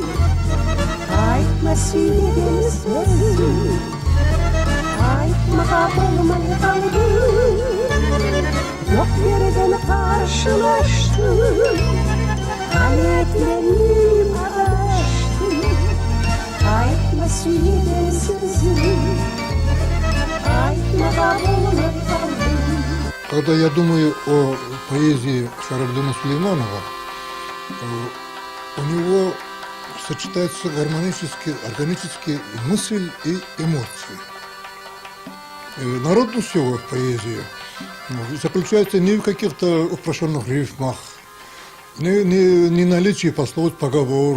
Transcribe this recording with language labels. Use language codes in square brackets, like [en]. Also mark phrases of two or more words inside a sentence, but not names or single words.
[kum] aytma söyledin sözüm aytmağa olmay kaldım yok yerden karşılaştım hallettim adaştım aytma söyledin sözüm aytmağa olmay kaldım. [ru] Когда я думаю о поэзии Шарабдина Сулейманова, у него сочетаются гармонически, органически мысль и эмоции. Народность его поэзии заключается не в каких-то упрощенных рифмах, не наличии пословиц, поговорок.